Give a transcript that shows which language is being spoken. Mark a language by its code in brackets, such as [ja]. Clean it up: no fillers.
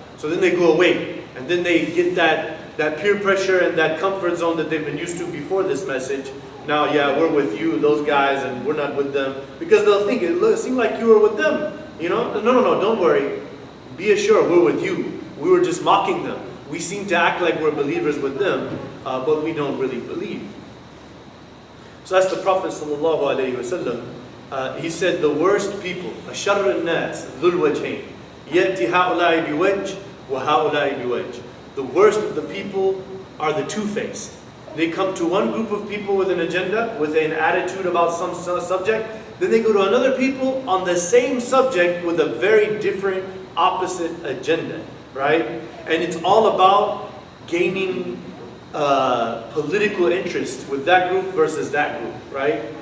[en] So then they go away, and then they get that peer pressure and that comfort zone that they've been used to before this message. Now, yeah, we're with you, those guys, and we're not with them. Because they'll think, it seemed like you were with them, you know? No, don't worry. Be assured, we're with you. We were just mocking them. We seem to act like we're believers with them, but we don't really believe. So that's the Prophet ﷺ. He said the worst people, [ar] أَشَرُّ النَّاسِ ذُو الْوَجْهَيْنِ يَأْتِ هَؤُلَاءِ بِوَجْهٍ وَهَؤُلَاءِ بِوَجْهٍ. [en] The worst of the people are the two-faced. They come to one group of people with an agenda, with an attitude about some subject. Then they go to another people on the same subject with a very different, opposite agenda, right? And it's all about gaining political interest with that group versus that group, right?